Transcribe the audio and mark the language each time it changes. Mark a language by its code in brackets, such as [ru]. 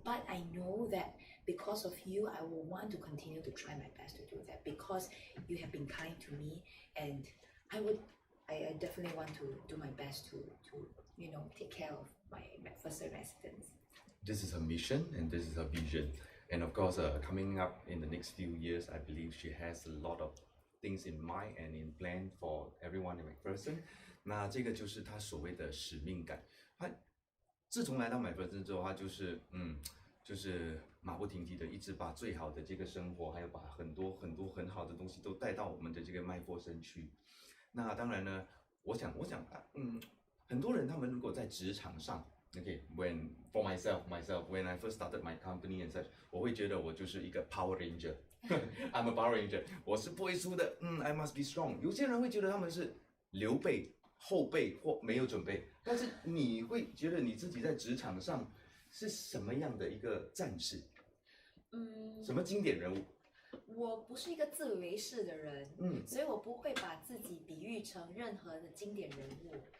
[en] But I know that because of you, I will want to continue to try my best to do that because you have been kind to me, and I definitely want to do my best to take care of my MacPherson residents. This is her mission and this is her vision. And of course, coming up in the next few years, I believe she has a lot of things in mind and in plan for everyone in MacPherson. [zh] 那这个就是她所谓的使命感。她自从来到MacPherson之后，她就是马不停蹄的，一直把最好的这个生活，还有把很多很好的东西都带到我们的这个麦佛森区。那当然呢，我想，很多人他们如果在职场上 ， [en] OK， for myself when I first started my company and such， [zh] 我会觉得我就是一个 Power Ranger， [en] I'm a Power Ranger， [zh] 我是不会输的， [en] I must be strong。 [zh] 有些人会觉得他们是刘备、后备或没有准备，但是你会觉得你自己在职场上是什么样的一个战士？什么经典人物？我不是一个自以为是的人，所以我不会把自己比喻成任何的经典人物。